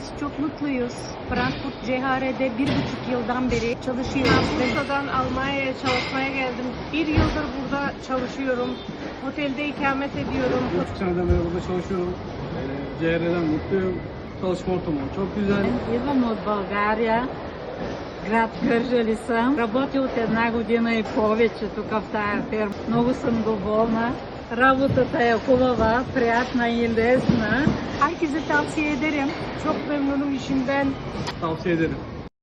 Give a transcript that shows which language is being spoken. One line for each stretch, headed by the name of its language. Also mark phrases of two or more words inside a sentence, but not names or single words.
Turkish: Çok mutluyuz. Frankfurt CHR'de 1,5 yıldan beri çalışıyoruz. Bursa'dan Almanya'ya çalışmaya geldim. 1 yıldır burada çalışıyorum. Otelde ikamet ediyorum. 3 seneden beri burada çalışıyorum. CR'den mutluyum. Çalışma ortamı çok güzel.
Bulgarian: Идвам от България, град Кърджали съм. Работя от 1 година и повече тук в тая фирма. Много съм доволна. Работата е хубава, приятна и лесна.
Turkish: Herkese tavsiye ederim. Çok memnunum işimden. Tavsiye ederim.